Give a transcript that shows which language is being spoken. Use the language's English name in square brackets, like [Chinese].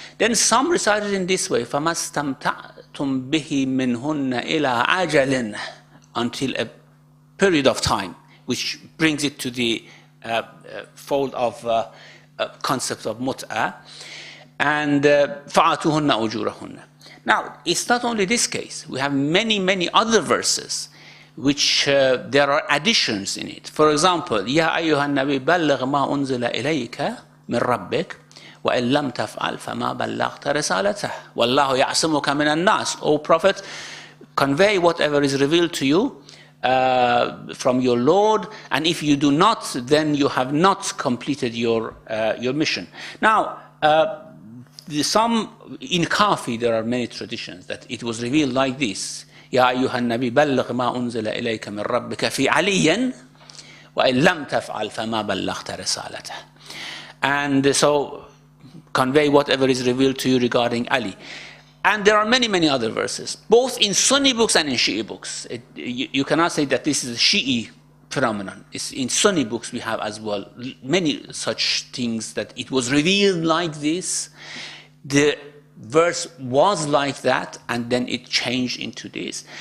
[English] Then some recited in this way: [Arabic] فَمَسْتَمْتَعْتُمْ بِهِ مِنْهُنَّ إِلَىٰ أَجَلٍ, [English] until a period of time, which brings it to the fold of concept of mut'ah. [Arabic] And فَآتُوهُنَّ أُجُورَهُنَّ. [English] Now, it's not only this case. We have many other verses which there are additions in it. For example, [Arabic] يَا أَيُّهَا النَّبِيُّ بَلِّغْ مَا أُنزِلَ إِلَيْكَ مِنْ رَبِّكَ وَإِنْ لَمْ تَفْعَلْ فَمَا بَلَّغْتَ رِسَالَتَهُ وَاللَّهُ يَعْصِمُكَ مِنَ النَّاسِ. [English] O Prophet, convey whatever is revealed to you from your Lord, and if you do not, then you have not completed your mission. Now, some in Kafi there are many traditions that it was revealed like this: [Arabic] يا أيها النبي بلغ ما أنزل إليك من ربك في علي وإن لم تفعل فما بلغت رسالته. [English] And so convey whatever is revealed to you regarding Ali. And there are many other verses, both in Sunni books and in Shi'i books. You cannot say that this is a Shi'i phenomenon. It's in Sunni books we have as well many such things, that it was revealed like this, the verse was like that, and then it changed into this.